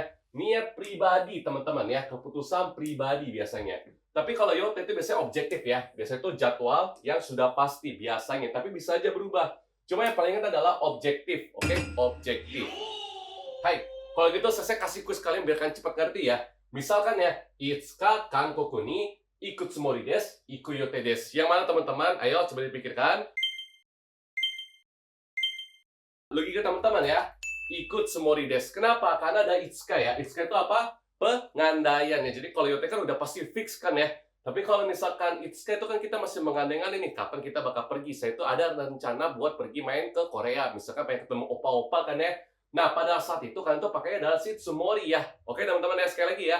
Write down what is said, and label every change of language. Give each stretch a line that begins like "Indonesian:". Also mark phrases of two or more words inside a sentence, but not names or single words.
Indonesian: Niat pribadi teman-teman ya. Keputusan pribadi biasanya. Tapi kalau Yote itu biasanya objektif ya. Biasanya itu jadwal yang sudah pasti biasanya. Tapi bisa aja berubah. Cuma yang paling ingat adalah objektif. Oke? Objektif. Hai. Kalau gitu saya kasih kuis kalian biar kalian cepat ngerti ya. Misalkan ya,
Japanese: いつか韓国に行くつもりです、行く予定です.
Indonesian: Yang mana teman-teman? Ayo coba dipikirkan. Logika teman-teman ya.
Japanese: 行くつもりです.
Indonesian: Kenapa? Karena ada Itsuka ya. Itsuka itu apa? Pengandaian ya. Jadi kalau yote kan udah pasti fix kan ya. Tapi kalau misalkan Itsuka itu kan kita masih mengandai-andai nih kapan kita bakal pergi. Saya itu ada rencana buat pergi main ke Korea. Misalkan pengen ketemu opa-opa kan ya. Nah, pada saat itu kalian tuh pakainya adalah si Tsumori ya. Oke, teman-teman ya, sekali lagi ya.